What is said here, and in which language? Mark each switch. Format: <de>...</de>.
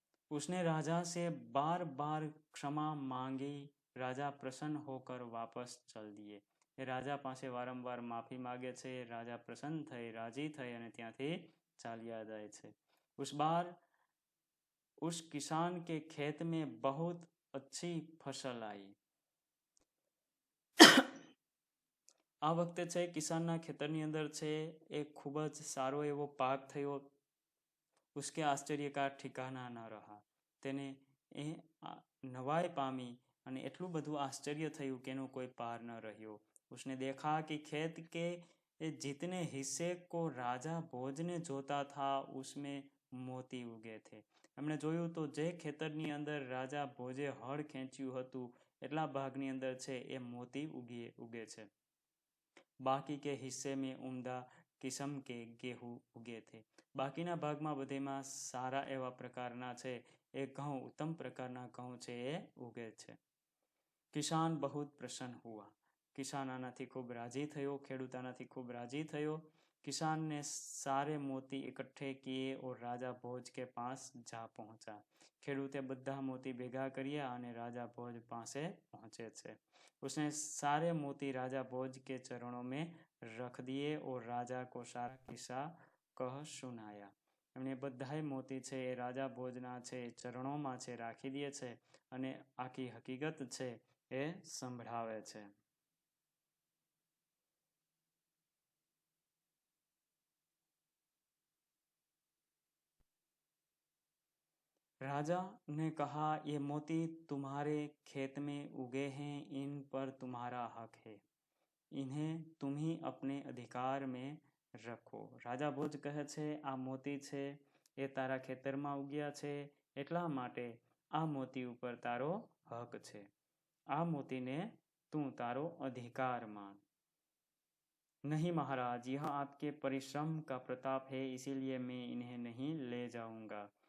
<hi>उसने राजा से बार बार क्षमा मांगी। राजा प्रसन्न होकर वापस चल दिए।</hi> <gu>એ રાજા પાસે વારંવાર માફી માગે છે। રાજા પ્રસન્ન થઈ, રાજી થઈ અને ત્યાંથી ચાલ્યા જાય છે।</gu> <hi>उस बार उस किसान के खेत में बहुत अच्छी फसल आई।</hi> <gu>આ વખતે છે કિસાનના ખેતરની અંદર છે એ ખૂબ જ સારો એવો પાક થયો।</gu> <hi>उसके आश्चर्य का ठिकाना न रहा।</hi> <gu>તેને એ નવાઈ પામી અને એટલું બધું આશ્ચર્ય થયું કે એનો કોઈ પાર ન રહ્યો।</gu> <hi>उसने देखा कि खेत के जितने हिस्से को राजा भोज ने जोता था उसमें मोती उगे थे।</hi> <gu>એમણે જોયું તો જે ખેતરની અંદર રાજા ભોજે હળ ખેંચ્યું હતું એટલા ભાગની અંદર છે એ મોતી ઉગે છે।</gu> <hi>बाकी के हिस्से में उम्दा किस्म के गेहूं उगे थे।</hi> <gu>બાકીના ભાગમાં બધેમાં સારા એવા પ્રકારના છે એ ઘઉં, ઉત્તમ પ્રકારના ઘઉં છે એ ઉગે છે।</gu> <hi>કિસાન बहुत प्रसन्न हुआ।</hi> <gu>किसान આનાથી ખૂબ રાજી થયો, ખેડૂત આનાથી ખૂબ રાજી થયો।</gu> <hi>किसान ने सारे मोती इकट्ठे किए और राजा भोज के पास जा पहुंचा।</hi> <gu>ખેડૂતે બધા મોતી ભેગા કર્યા અને રાજા ભોજ પાસે પહોંચે છે।</gu> <hi>उसने सारे मोती राजा भोज के चरणों में रख दिए और राजा को सारा किस्सा कह सुनाया।</hi> <gu>એમણે બધાય મોતી છે એ રાજા ભોજના છે ચરણોમાં છે રાખી દે છે અને આખી હકીકત છે એ સંભળાવે છે।</gu> <hi>राजा ने कहा, ये मोती तुम्हारे खेत में उगे हैं, इन पर तुम्हारा हक है, इन्हें तुम ही अपने अधिकार में रखो।</hi> <gu>राजा भोज કહે છે આ મોતી છે એ તારા ખેતરમાં ઉગ્યા છે એટલા માટે આ મોતી ઉપર તારો હક છે। આ મોતીને તું તારો अधिकार मान।</gu> <hi>नहीं महाराज, यह आपके परिश्रम का प्रताप है, इसीलिए मैं इन्हें नहीं ले जाऊंगा।</hi>